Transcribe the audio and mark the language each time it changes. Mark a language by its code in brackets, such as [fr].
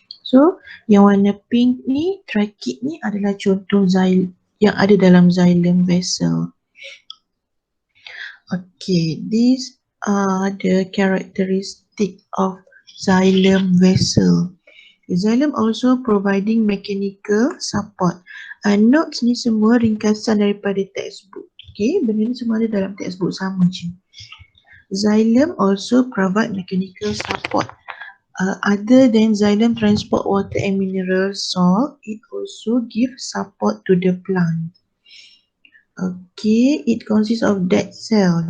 [ms] So yang warna pink ni, trachea ni adalah contoh xylem yang ada dalam xylem vessel. [en] Okay, these are the characteristic of xylem vessel. Xylem also providing mechanical support. [ms] Notes ni semua ringkasan daripada textbook. Okay, benda ni semua ada dalam textbook sama je. [en] Xylem also provide mechanical support. Other than xylem transport water and mineral salt, it also give support to the plant. Okay, it consists of dead cell.